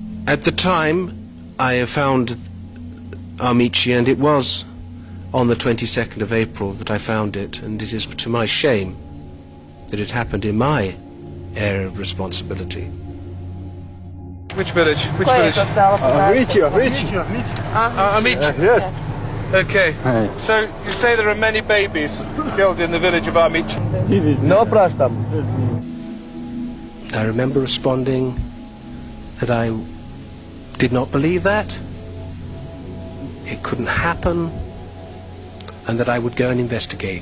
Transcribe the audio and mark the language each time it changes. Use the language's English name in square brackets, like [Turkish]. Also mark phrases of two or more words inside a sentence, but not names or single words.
[English] At the time, I found Ahmići, and it was on the 22nd of April that I found it, and it is to my shame that it happened in my area of responsibility. Which village? Which [Serbian] Koje je [English] village? [Serbian] to selo? Ahmić. [English] Yes. Okay. So you say there are many babies killed in the village of Ahmić? No praštam. I remember responding that I did not believe that, it couldn't happen, and that I would go and investigate.